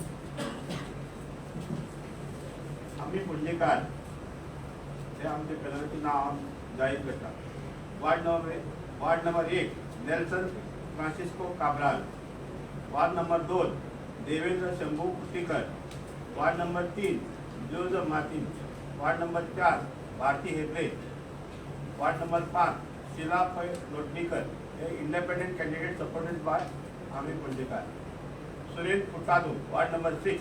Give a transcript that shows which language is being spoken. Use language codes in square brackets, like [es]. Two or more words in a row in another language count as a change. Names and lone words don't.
[kok] आम्ही पुंजेकार हे आमचे पॅनलाचे नाव जाहीर करता. [en] Ward number 1 Nelson Francisco Cabral. Ward number 2 Devendra Shambhu Kuttikar. Ward number 3 Joseph Martin. Ward number 4 Bharati Hegde. Ward number 5 Sheela Pai Lotlikar. हे independent candidate supported by [kok] आम्ही पुंजेकार. [en] Surendra Futadu. Ward number 6.